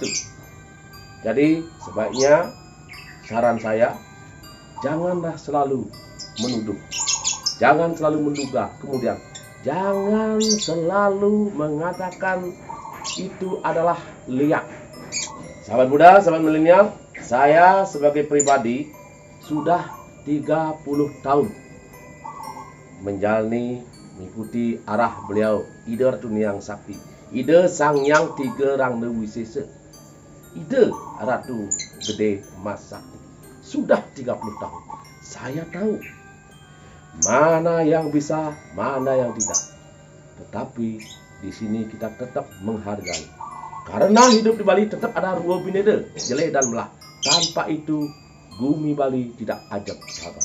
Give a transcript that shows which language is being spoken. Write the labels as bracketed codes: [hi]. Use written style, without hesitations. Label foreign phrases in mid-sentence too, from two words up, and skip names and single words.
[id] Jadi sebaiknya saran saya, janganlah selalu menuduh, jangan selalu menduga, kemudian jangan selalu mengatakan itu adalah liak. Sahabat muda, sahabat milenial, saya sebagai pribadi sudah 30 tahun menjalani, mengikuti arah beliau, ide Ratu Hyang Sakti, ide Sang Hyang Tiga Rang Wisesa, ide Ratu Gede Mas Sakti. Sudah 30 tahun. Saya tahu mana yang bisa, mana yang tidak. Tetapi di sini kita tetap menghargai. Karena hidup di Bali tetap ada dua bineda, jelek dan melah. Tanpa itu bumi Bali tidak ajab, sahabat.